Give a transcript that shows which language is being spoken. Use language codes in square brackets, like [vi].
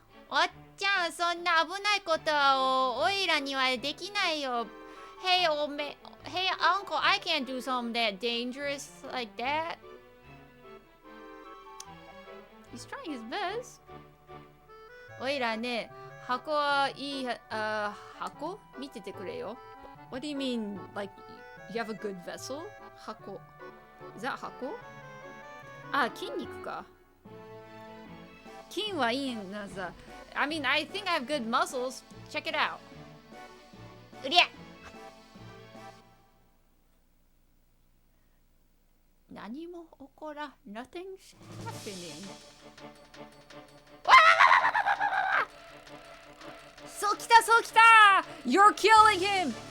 [ja] おっちゃん、そんな危ないことをおいらにはできないよ. [en] Hey, uncle, I can't do something that dangerous like that. He's trying his best. [ja] おいらね、箱はいい、箱見ててくれよ. [en] What do you mean, like, you have a good vessel? [ja] 箱.Is that 箱?筋肉か. 筋はいいなさ. [en] I mean, I think I have good muscles. Check it out. うりゃ! [ja] 何も起こら [en] Nothing's happening. [ja] そうきた [en] You're killing him.